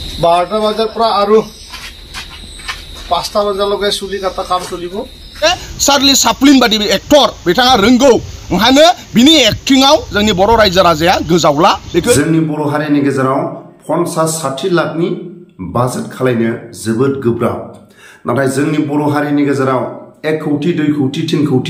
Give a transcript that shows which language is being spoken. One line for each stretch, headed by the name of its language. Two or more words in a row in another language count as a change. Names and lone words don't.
Assamese: 12টা বাজাৰ পৰা আৰু 5টা বজালৈকে চুলি কাটা কাম চলিব
Bodo: चार्ली चाप्लिन बादि एक्टर बिथाङा रोंगौ ओंखायनो बिनि एक्टिंआव जोंनि बर' रायजो राजाया गोजावला जोंनि बर' हारिनि गेजेराव 50-60 लाखनि बाजेट खालायनो जोबोद गोब्राब नाथाय जोंनि बर' हारिनि गेजेराव 1 कौटि 2 कौटि 3 कौटि